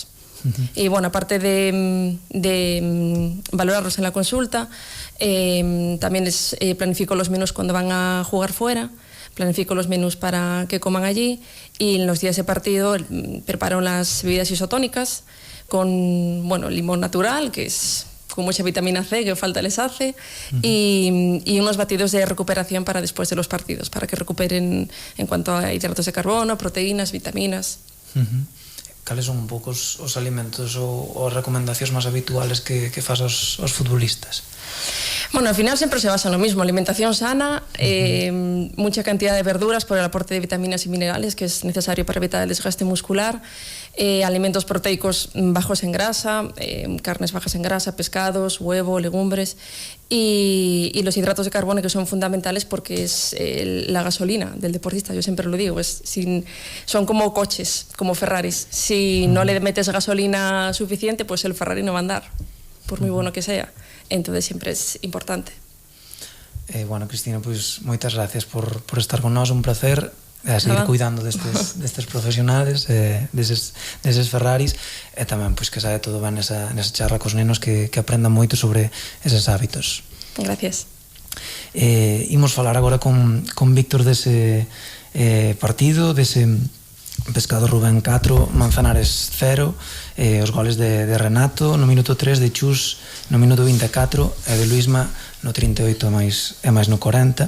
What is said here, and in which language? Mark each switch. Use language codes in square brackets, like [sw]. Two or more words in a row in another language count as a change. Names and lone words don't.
[es] Y bueno, aparte de valorarlos en la consulta, también planifico los menús cuando van a jugar fuera, planifico los menús para que coman allí, y en los días de partido preparo las bebidas isotónicas con, bueno, limón natural, que es con mucha vitamina C, que falta les hace, y unos batidos de recuperación para después de los partidos, para que recuperen en cuanto a hidratos de carbono, proteínas, vitaminas. [gl] Cales son un pouco os alimentos ou recomendacións máis habituales que faz aos futbolistas? [es] Bueno, al final siempre se basa en lo mismo, alimentación sana, mucha cantidad de verduras por el aporte de vitaminas y minerales que es necesario para evitar el desgaste muscular, alimentos proteicos bajos en grasa, carnes bajas en grasa, pescados, huevo, legumbres, y los hidratos de carbono, que son fundamentales porque es la gasolina del deportista, yo siempre lo digo, son como coches, como Ferraris. Si no le metes gasolina suficiente, pues el Ferrari no va a andar, por muy bueno que sea. Entonces siempre es importante. Bueno, Cristina, [gl] pois moitas gracias por estar con nós, un placer a seguir cuidando destes profesionales, deses Ferraris, e tamén pois que sabe todo ben nesa charla cos nenos, que aprendan moito sobre eses hábitos. [es] Gracias. [gl] Imos falar agora con Víctor dese partido, dese Pescado Rubén 4, Manzanares 0, os goles de Renato no minuto 3, de Chus no minuto 24 e de Luisma no 38 e máis no 40.